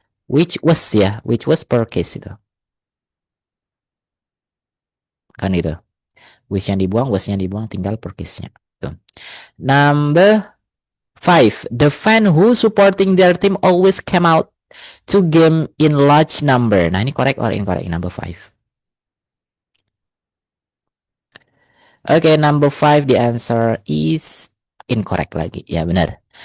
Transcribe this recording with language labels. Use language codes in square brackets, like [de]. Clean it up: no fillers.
[en] Which was purchased [id] itu. Kan itu. Which-nya dibuang, was-nya dibuang, tinggal purchase-nya. Tuh. [en] Number 5. The fan who supporting their team always came out to game in large number. [id] Nah, ini [en] correct or incorrect? Number 5. Oke, number 5 the answer is incorrect [id] lagi. Ya, benar.